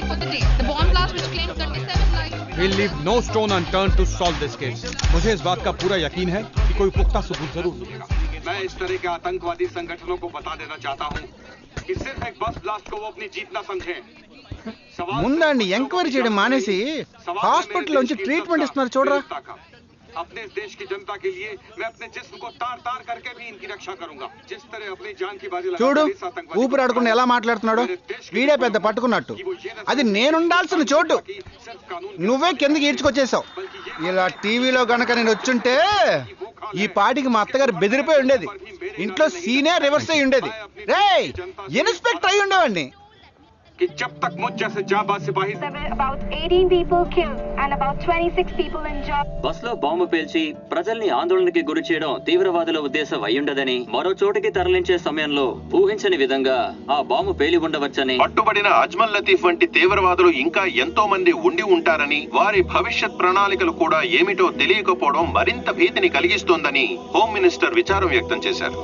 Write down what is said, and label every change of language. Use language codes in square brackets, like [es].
[en] We'll leave no stone unturned to solve this case. [hi] मुझे इस बात का पूरा यकीन है कि कोई पुख्ता सबूत जरूर मिलेगा। मैं इस तरह के आतंकवादी संगठनों को बता देना चाहता हूं कि सिर्फ एक बस ब्लास्ट को वो अपनी जीत ना समझें। [te] ముందండి ఎంక్వైరీ చేయడం మానేసి హాస్పిటల్ నుంచి ట్రీట్మెంట్ ఇస్తున్నారు చూడరా. [hi] अपने इस देश की जनता के लिए मैं अपने जिस्म को तार तार करके भी इनकी रक्षा करूंगा। जिस तरह अपनी जान की बाजी [te] చూడు ఊపిరాడకుండా ఎలా మాట్లాడుతున్నాడు. వీడే పెద్ద పట్టుకున్నట్టు. అది నేనుండాల్సిన చోటు నువ్వే కిందకి ఈడ్చుకొచ్చేసావు. ఇలా టీవీలో గనక నేను వచ్చుంటే ఈ పాటికి మా అత్తగారు బెదిరిపోయి ఉండేది. ఇంట్లో సీనే రివర్స్ అయి ఉండేది. రేయ్ ఇన్స్పెక్టర్ అయి ఉండేవాడిని. [hi] कि जब तक मुझ जैसे जाबाज सिपाही [en] about 18 people killed and about 26 people injured. [te] బస్సులో బాంబు పేల్చి ప్రజల్ని ఆందోళనకి గురి చేయడం తీవ్రవాదుల ఉద్దేశం అయ్యుండదని, మరో చోటికి తరలించే సమయంలో ఊహించని విధంగా ఆ బాంబు పేలి ఉండవచ్చని, పట్టుబడిన అజ్మల్ లతీఫ్ వంటి తీవ్రవాదులు ఇంకా ఎంతో మంది ఉండి ఉంటారని, వారి భవిష్యత్ ప్రణాళికలు కూడా ఏమిటో తెలియకపోవడం మరింత భీతిని కలిగిస్తోందని హోమ్ మినిస్టర్ విచారం వ్యక్తం చేశారు.